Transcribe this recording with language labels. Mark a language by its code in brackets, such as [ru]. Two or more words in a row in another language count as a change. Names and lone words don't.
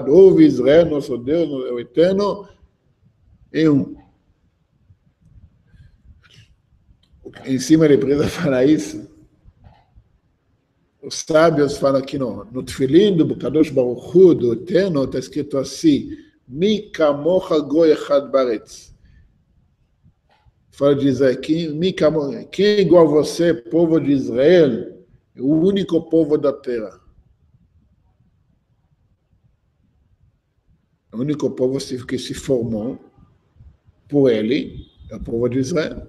[pt] Ouve Israel, nosso Deus, o Eterno, é um. Em cima ele precisa falar isso. Os sábios falam que não. No tefilim do [he] קדוש ברוך הוא, [pt] do Eterno, está escrito assim, [he] מי כמוך גוי אחד בארץ. [pt] Fala de Israel, quem é igual a você, povo de Israel, é o único povo da terra. O único povo que se formou por ele é o povo de Israel.